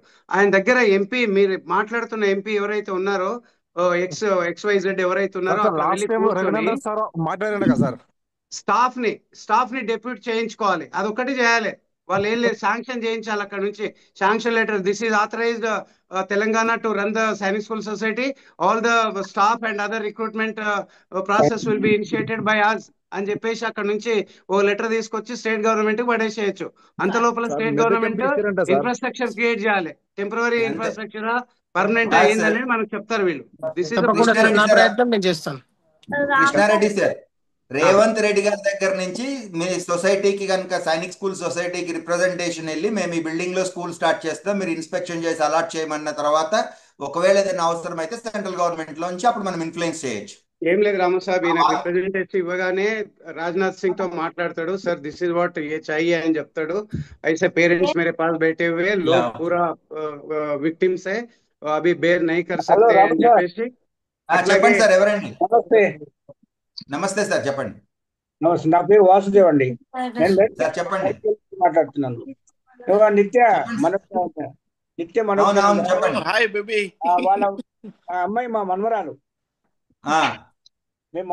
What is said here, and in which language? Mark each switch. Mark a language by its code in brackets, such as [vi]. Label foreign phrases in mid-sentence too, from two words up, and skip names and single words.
[te] ఆయన దగ్గర ఎంపీ, మీరు మాట్లాడుతున్న ఎంపీ ఎవరైతే ఉన్నారో XYZ ఎవరైతే ఉన్నారో స్టాఫ్ ని డెప్యూట్ చేయించుకోవాలి. అదొక్కటి చేయాలి, వాళ్ళు ఏం లేదు, శాంక్షన్ చేయించాలి అక్కడ నుంచి, [en] sanction letter, this is authorized Telangana to run the Sainik School Society, all the staff and other recruitment process will be initiated by us [te] అని చెప్పేసి అక్కడ నుంచి ఓ లెటర్ తీసుకొచ్చి [en] state government [te] కి పడేసేయచ్చు. అంత లోపల [en] state government infrastructure create [te] చేయాలి, [en] temporary infrastructure permanent [te] అయ్యిందని మనకు చెప్తారు వీళ్ళు. [en] this is [te] కృష్ణారెడ్డి సార్, రేవంత్ రెడ్డి గారి దగ్గర నుంచి మీ సొసైటీకి కనుక సైనిక్ స్కూల్ సొసైటీకి రిప్రజెంటేషన్ వెళ్ళి మేము ఈ బిల్డింగ్ లో [en] school start [te] చేస్తాం, మీరు ఇన్స్పెక్షన్ చేసి అలాట్ చేయమన్న తర్వాత ఒకవేళ ఏదైనా అవసరం అయితే [en] central government [te] లోంచి అప్పుడు మనం ఇన్ఫ్లుయెన్స్ చేయొచ్చు. ఏం లేదు రాము సాబ్, ఈయన రిప్రజెంటేటివ్ ఇవ్వగానే రాజ్నాథ్ సింగ్ తో మాట్లాడతాడు. సార్ [en] this is what [hi] ये चाहिए [te] అని చెప్తాడు. [hi] ऐसे पेरेंट्स मेरे पास बैठे हुए लोग पूरा विक्टिम्स है, अभी बेर नहीं कर [te] హలో [hi] सकते [te] రాము అని సార్, చెప్పేసి అట్లాగే. చెప్పండి సార్, ఎవరండి? నమస్తే. నమస్తే సార్, చెప్పండి. నమస్తే, నా పేరు వాసుదేవ్ అండి. నేను సార్ చెప్పండి. మాట్లాడుతున్నాను. నిత్య అవునవును, చెప్పండి. [en] hi baby. [te] వాళ్ళ ఆ అమ్మాయి మా మనవరాలు. మేము